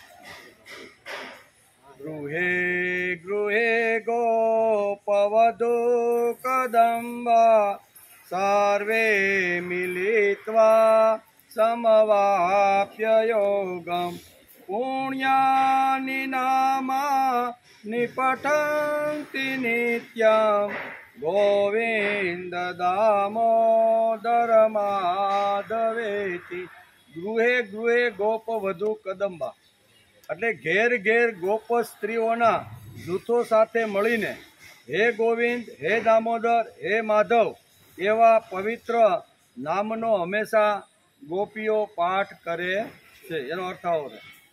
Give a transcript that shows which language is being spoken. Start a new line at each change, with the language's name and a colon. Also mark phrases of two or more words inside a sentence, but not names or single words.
Sanskrit: गृहे गृहे गोपवधू कदम्बा सर्वे मिलित्वा समवाप्य योगं पुण्यानि नामानि पठन्ति नित्यं गोविन्द दामोदर माधवेति। गृहे गृहे गोपवधू कदम्बा
Gujarati: એટલે ઘેર ઘેર ગોપ સ્ત્રીઓના જૂથો સાથે મળીને હે ગોવિંદ, હે દામોદર, હે માધવ એવા પવિત્ર નામનો હંમેશા ગોપીઓ પાઠ કરે છે. એનો અર્થ આવો છે.